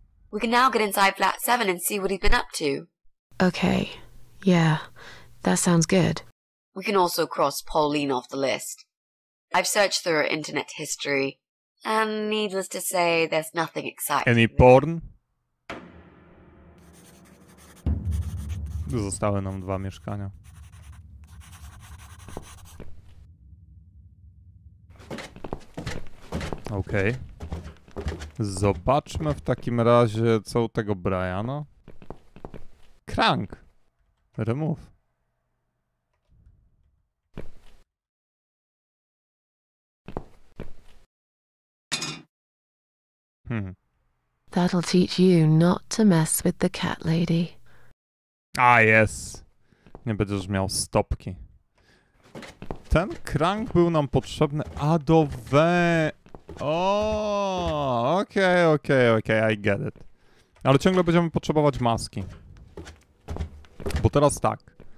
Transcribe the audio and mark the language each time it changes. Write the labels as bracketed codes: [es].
[en] We can now get inside flat 7 and see what he's been up to. Okay, yeah, that sounds good. We can also cross Pauline off the list. I've searched through her internet history, and needless to say, there's nothing exciting. Any porn? [pl] Zostały nam 2 mieszkania. Okej. Zobaczmy w takim razie, co u tego Briana. [en] Crank. Remove. That'll teach you not to mess with the cat lady. [pl] A, jest. Nie będziesz miał stopki. Ten crank był nam potrzebny. [en] A do we... [pl] O, okej, [en] I get it. [pl] Ale ciągle będziemy potrzebować maski. Bo teraz tak.